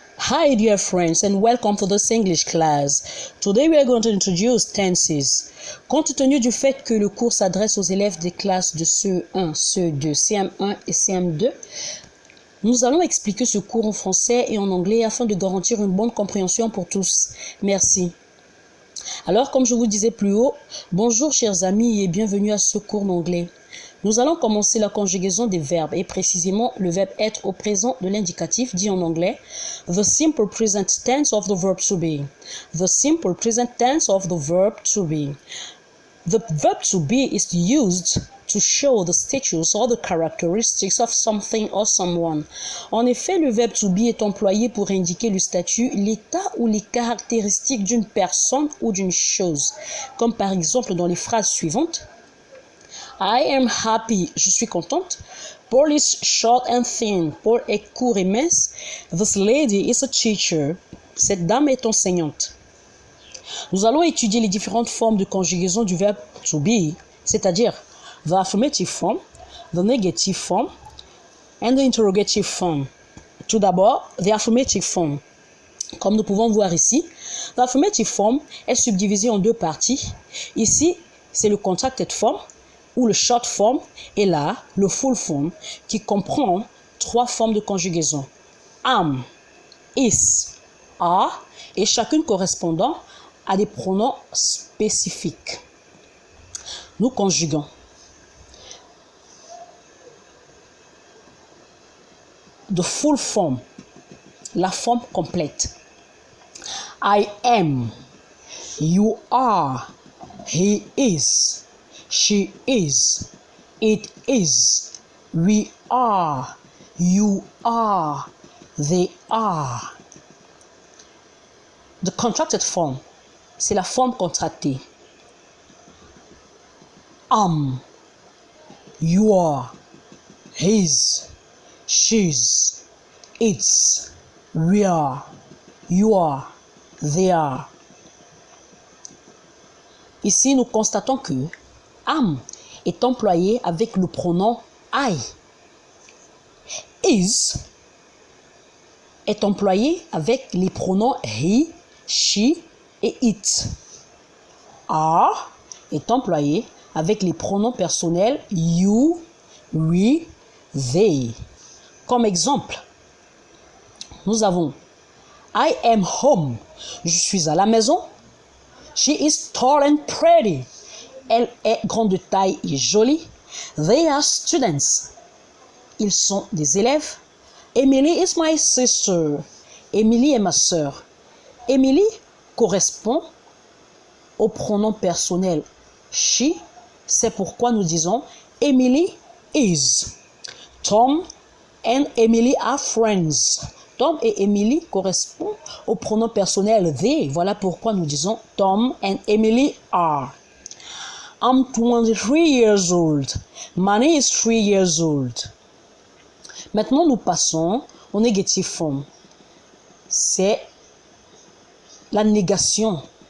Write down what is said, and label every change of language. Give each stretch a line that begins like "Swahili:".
English: Hi dear friends and welcome to this English class. Today we are going to introduce tenses.
French: Compte tenu du fait que le cours s'adresse aux élèves des classes de CE1, CE2, CM1 et CM2, nous allons expliquer ce cours en français et en anglais afin de garantir une bonne compréhension pour tous. Merci. Alors, comme je vous disais plus haut, bonjour chers amis et bienvenue à ce cours d'anglais. Nous allons commencer la conjugaison des verbes et précisément le verbe être au présent de l'indicatif dit en anglais
English: the simple present tense of the verb to be. The simple present tense of the verb to be. The verb to be is used to show the status or the characteristics of something or someone.
French: En effet, le verbe to be est employé pour indiquer le statut, l'état ou les caractéristiques d'une personne ou d'une chose. Comme par exemple dans les phrases suivantes.
English: I am happy,
French: je suis contente.
English: Paul is short and thin,
French: Paul est court et mince.
English: This lady is a teacher,
French: cette dame est enseignante. Nous allons étudier les différentes formes de conjugaison du verbe to be, c'est-à-dire
English: the affirmative form, the negative form, and the interrogative form.
French: Tout d'abord,
English: the affirmative form.
French: Comme nous pouvons voir ici, the affirmative form est subdivisée en deux parties. Ici, c'est le contracted form, ou le short form, et là, le full form, qui comprend trois formes de conjugaison. Am, is, are, et chacune correspondant à des pronoms spécifiques. Nous conjuguons.
English: The full form,
French: la forme complète.
English: I am, you are, he is, she is, it is, we are, you are, they are. The contracted form,
French: c'est la forme contractée.
English: Am, you are, his, she's, it's, we are, you are, they are.
French: Ici, nous constatons que am est employé avec le pronom I. Is est employé avec les pronoms he, she et it. Are est employé avec les pronoms personnels you, we, they. Comme exemple, nous avons
English: I am home.
French: Je suis à la maison.
English: She is tall and pretty.
French: Elle est grande de taille et jolie.
English: They are students.
French: Ils sont des élèves.
English: Emily is my sister.
French: Emily est ma sœur. Emily correspond au pronom personnel she. C'est pourquoi nous disons
English: Emily is. Tom and Emily are friends.
French: Tom et Emily correspondent au pronom personnel they. Voilà pourquoi nous disons
English: Tom and Emily are. I'm 23 years old. Manny is 3 years old.
French: Maintenant, nous passons au negative form. C'est la négation.